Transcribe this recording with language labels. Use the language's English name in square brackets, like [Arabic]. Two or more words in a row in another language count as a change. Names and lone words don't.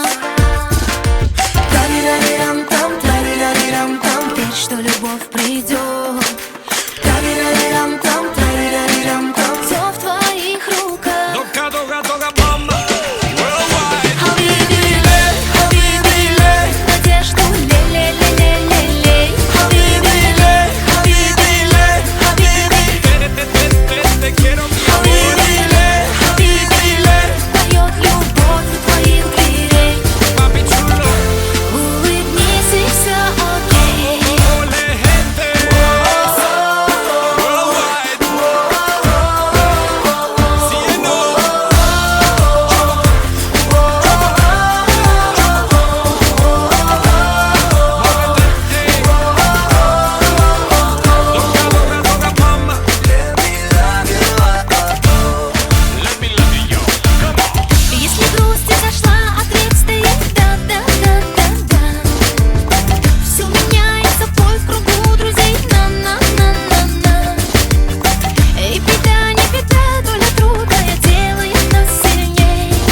[Russian] Тарирарирам-там, тарирарирам-там, верь, что любовь придет. Тарирарирам-там, тарирарирам-там, все в твоих руках. Дога, дога, дога, мама. Надежду лей-лей-лей-лей-лей. [Spanish] Te quiero, mi [Russian] Поет любовь у твоих дверей. [Spanish] papi chulo. [Russian] Улыбнись, и все окей. [Spanish] Ole, gente. Worldwide. Cielo. Doga, doga, doga, mama. [English] Let me love you, come on. [Russian] Если грусть изошла, ответь стоит да-да-да-да-да. Все меняется в бой в кругу друзей. На-на-на-на-на. И беда, не беда, доля трудная делает нас сильней.